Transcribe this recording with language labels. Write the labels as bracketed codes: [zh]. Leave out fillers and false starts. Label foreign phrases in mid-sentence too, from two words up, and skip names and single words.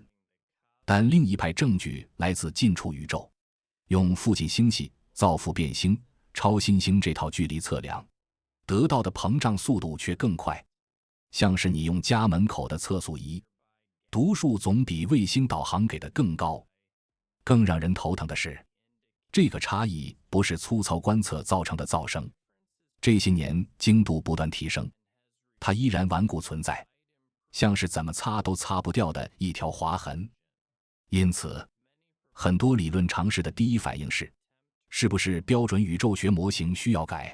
[zh] 但另一派證據來自近處宇宙，用附近星系、造父變星、超新星這套距離測量，得到的膨脹速度卻更快，像是你用家門口的測速儀，讀數總比衛星導航給的更高。更讓人頭疼的是，這個差異不是粗糙觀測造成的噪聲，這些年精度不斷提升，它依然頑固存在，像是怎麼擦都擦不掉的一條劃痕。因此，很多理論常識的第一反應是不是標準宇宙學模型需要改？